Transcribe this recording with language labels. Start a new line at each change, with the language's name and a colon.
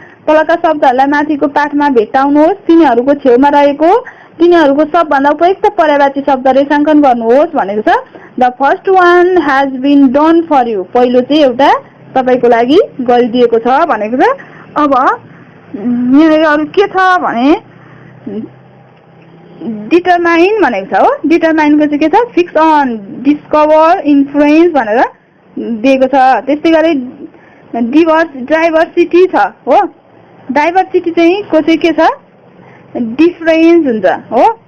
Nepali: तलका शब्दहरूलाई माथिको पाठमा भेट्टाउनुहोस्, तिनीहरूको छेउमा रहेको तिनीहरूको सबभन्दा उपयुक्त पर्यायवाची शब्द रेखाङ्कन गर्नुहोस् भनेको छ.
English: The first one has been done for you.
Nepali: पहिलो चाहिँ एउटा तपाईको लागि गरिदिएको छ भनेको छ. अब यहाँ अरु के छ भने डिटरमाइन भनेको छ हो. डिटरमाइनको चाहिँ के छ फिक्स अन, डिस्कभर, इन्फ्लुएन्स भनेर दिएको छ. त्यस्तै गरी डाइभर्सिटी छ हो. डाइभर्सिटी चाहिँ को चाहिँ के छ डिफरेन्स हुन्छ हो.